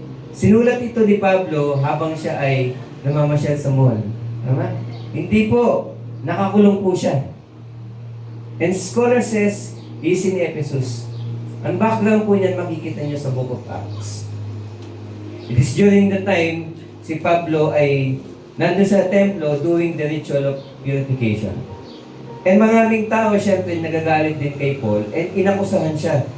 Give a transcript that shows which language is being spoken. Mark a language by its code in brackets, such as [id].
[tl] Sinulat ito ni Pablo habang siya ay namamasyal sa mall. Tama? Hindi po. Nakakulong po siya. [en] And scholar says, he's in Ephesus. [tl] Ang background po niyan makikita niyo sa Book of Acts. [en] It is during the time [tl] si Pablo ay nandun sa templo [en] doing the ritual of purification. [tl] And maraming tao, syempre, nagagalit din kay Paul and inakusahan siya.